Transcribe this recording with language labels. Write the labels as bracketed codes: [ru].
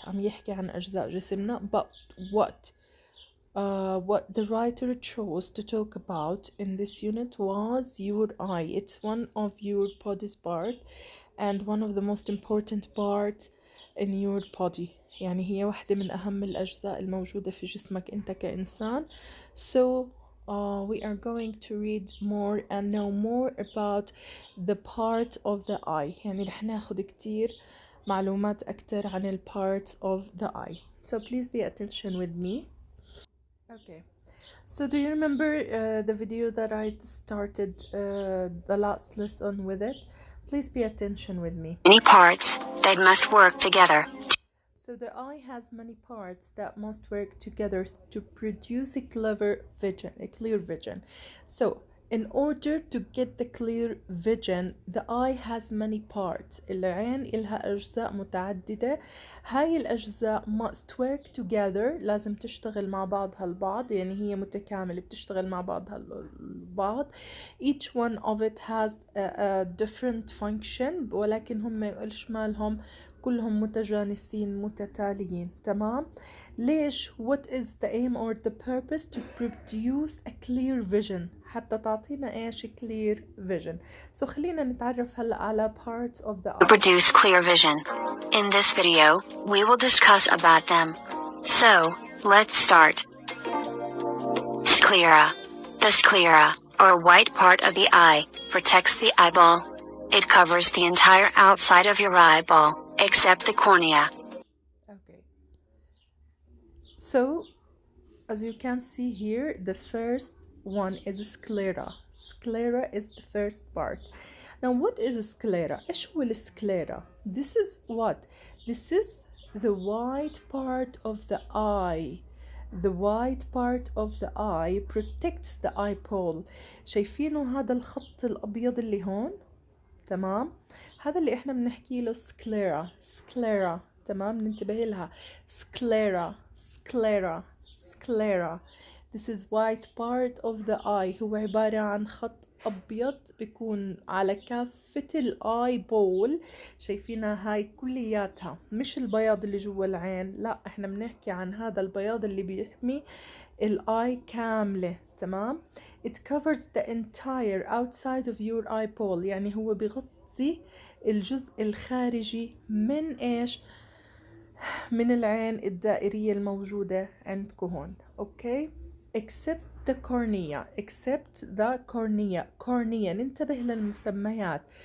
[ar] عم يحكي عن أجزاء جسمنا, [en] but what the writer chose to talk about in this unit was your eye. It's one of your body's part and one of the most important parts in your body. [ar] يعني هي واحدة من أهم الأجزاء الموجودة في جسمك أنت كإنسان. [en] So we are going to read more and know more about the part of the eye. [ar] يعني رح ناخد كتير معلومات أكتر عن ال [en] parts of the eye. So please pay attention with me. Okay. So do you remember the video that I started the last lesson with it? Please pay attention with me. Many parts that must work together. So the eye has many parts that must work together to produce a clear vision. So in order to get the clear vision, the eye has many parts. [ar] العين إلها أجزاء متعددة. هاي الأجزاء [en] must work together. [ar] لازم تشتغل مع بعضها البعض. يعني هي متكاملة بتشتغل مع بعضها البعض. [en] Each one of it has a different function. [ar] ولكن هم إيش مالهم كلهم متجانسين متتاليين. تمام؟ ليش؟ [en] what is the aim or the purpose to produce a clear vision [ar] حتى تعطينا ايش [en] clear vision. [ar] So خلينا نتعرف هلا على [en] parts of the To eye. produce clear vision. In this video, we will discuss about them. So, let's start. Sclera. The sclera, or white part of the eye, protects the eyeball. It covers the entire outside of your eyeball, except the cornea. Okay. So, as you can see here, the first one is sclera. Sclera is the first part. Now, what is sclera? [ar] إيش هو السكليرا? [en] This is what? This is the white part of the eye. The white part of the eye protects the eyeball. [ar] شايفينه هذا الخط الأبيض اللي هون؟ تمام؟ هذا اللي احنا بنحكي له سكليرا. سكليرا. تمام؟ ننتبه لها. سكليرا. سكليرا. سكليرا. [en] This is white part of the eye. [ar] هو عبارة عن خط أبيض بيكون على كافة الآي بول. شايفينها هاي كلياتها، مش البياض اللي جوا العين، لا احنا بنحكي عن هذا البياض اللي بيحمي الآي كاملة. تمام؟ [en] It covers the entire outside of your eyeball. [ar] يعني هو بيغطي الجزء الخارجي من ايش؟ من العين الدائرية الموجودة عندكم هون. اوكي؟ [en] except the cornea. except the cornea. [ar] cornea ننتبه للمسميات.